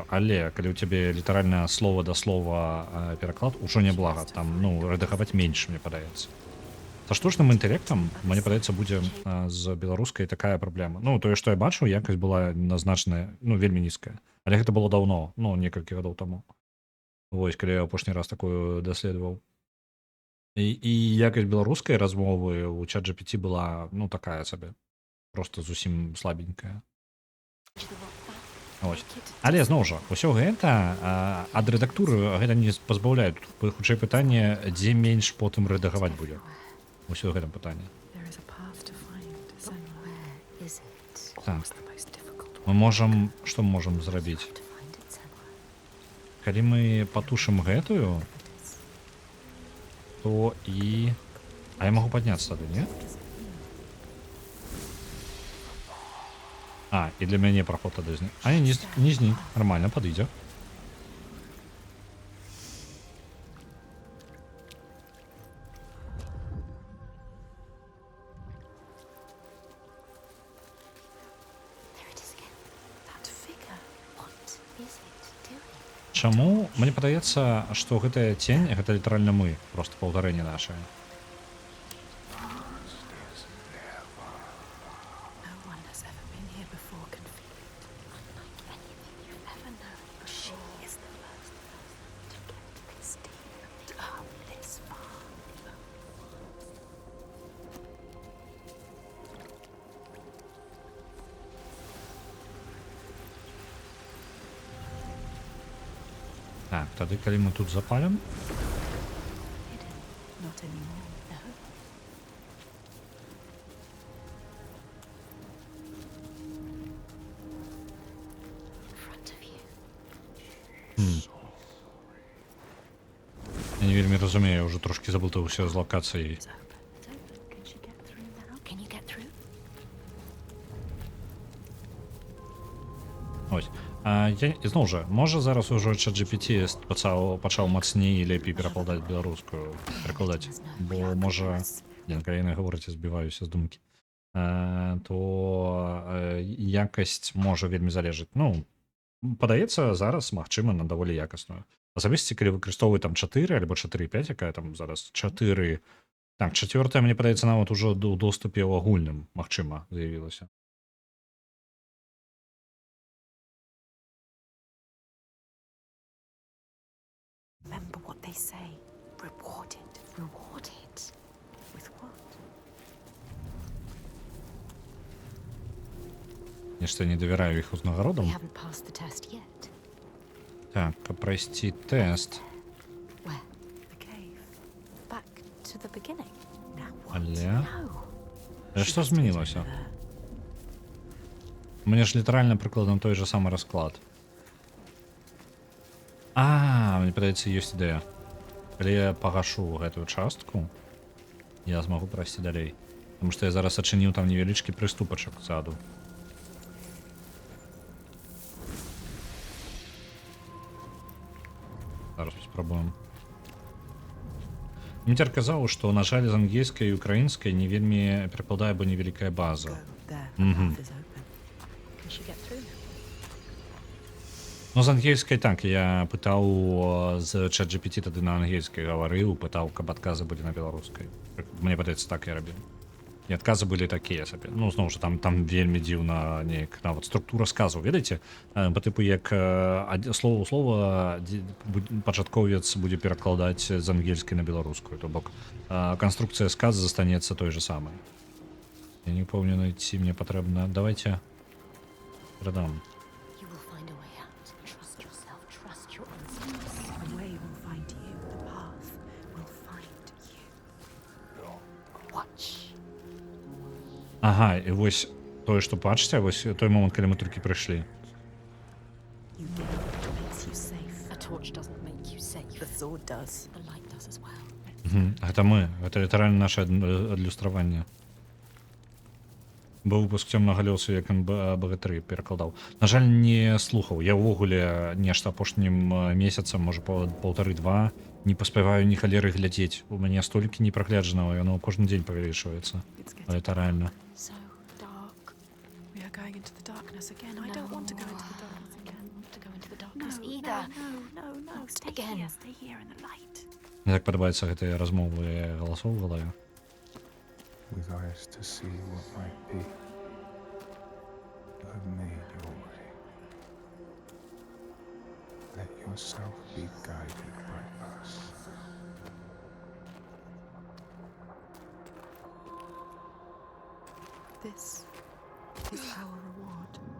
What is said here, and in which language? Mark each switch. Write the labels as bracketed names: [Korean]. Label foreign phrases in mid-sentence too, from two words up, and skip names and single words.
[Belarusian] але калі ў цябе літаральна слова да слова пераклад ужо няблага там ну рэдагаваць менш мне падаецца са штучным інтэлектам мне падаецца будзе з беларускай такая праблема ну тое што я бачу якасць была назначаная ну вельмі нізкая але гэта было даўно ну некалькі гадоў таму вось калі я апошні раз такую даследаваў і якасць беларускай размовы у чат GPT была ну такая сабе просто зусім слабенькая ось. Але зноў жа усё гэта ад рэдактуры гэта не пазбаўляе хутчэй пытанне дзе менш потым рэдагаваць будзе усё гэтым пытанне [English] There is a path to find, But where is it? [Belarusian] так [English] the most difficult [Belarusian] мы можам што мы можам зрабіць [English] To find it somewhere. [Belarusian] калі мы патушым гэтую то і а я магу падняцца тады не і для мяне праход тады знік а не знік нормально падыдзе [English] There it is again. That figure. What is it doing? [Belarusian] чаму мне падаецца што гэтая цень гэта літаральна мы просто паўтарэнне нашае [English] No one has ever been here before can feel it. Unlike anything you've ever known, she is the first person to get this deep and come this far. [Belarusian] так тады калі мы тут запалім [English] Hidden. Not anymore. No. In front of you. [Belarusian] я не вельмі разумею ўжо трошки заблытаўся з лакацыяй [English] It's open. It's open. Can she get through now? Can you get through? [Belarusian] ось я зноў жа можа зараз ужо чат GPT пачаў мацней і лепей перакладаць беларускую перакладаць бо можа калі яны гаворыць збіваюся з думкі то якасць можа вельмі залежыць ну падаецца зараз магчыма на даволі якасную асабісці калі выкарыстоўваю там 4 альбо 4,5 якая там зараз 4 так 4 мне падаецца нават ужо ў доступе ў агульным магчыма заявілася [English] Remember what they say. Rewarded. Rewarded. With what? [Belarusian] нешта не давяраю іх [English] We [Belarusian] узнагародам [English] haven't passed the test yet. [Belarusian] так каб прайсці тэст [English] Where? The cave. Back to the beginning. Now what? [Belarusian] але [English] No. [Belarusian] што змянілася мне ж літаральна прыкладна той же самы расклад мне падаецца ёсць ідэя калі я пагашу гэтую частку я змагу прайсці далей [Russian] потому что [Belarusian] я зараз адчыніў там невялічкі прыступачак ззаду зараз спрабуем Міцер казаў што на жаль з ангельскай і украінскай не вельмі перакладае бо невялікая база [English] Go there. The path is open. Can she get through? [Belarusian] Ну, з ангельскай так я пытаў з чат GPT тады на ангельскай гаварыў пытаў каб адказы былі на беларускай мне падаецца так я рабіў і адказы былі такія сабе ну зноў жа там вельмі дзіўна неяк нават структура сказу ведаеце па тыпу як слово слова пачатковец будзе перакладаць з ангельскай на беларускую то бок канструкцыя сказа застанецца той же самай я не памятаю ці мне патрэбна давайте прадам [English] You will find a way out. Trust yourself. Trust your instincts. The way will find you. The path will find you. Watch. [Belarusian] Ага, і вось тое, што бачыце, вось той момант, калі мы толькі прыйшлі. [English] You gain what makes you safe. A torch doesn't make you safe. The sword does. The light does as well. [Belarusian] Гэта мы, гэта літаральна наше адлюстраванне. быў выпуск цёмнага лёсу, як ён БГ3 перакладаў. На жаль, не слухаў. Я ўвогуле нешта апошнім месяцам, можа паўтары-два, не паспяваю ні халеры глядзець. У мяне столькі непрагляджанага, яно кожны дзень павялічваецца. [English] It's getting [Belarusian] Літаральна. [English] So dark. We are going into the darkness again. I don't want to go into the darkness I again. don't want to go into the No, darkness no, either. no, stay Again. here, stay here in the light. [Belarusian] Мне так падабаюцца гэтыя размовы галасоў у галаве. [English] With eyes to see what might be. You have made your way. Let yourself be guided by us. This is our reward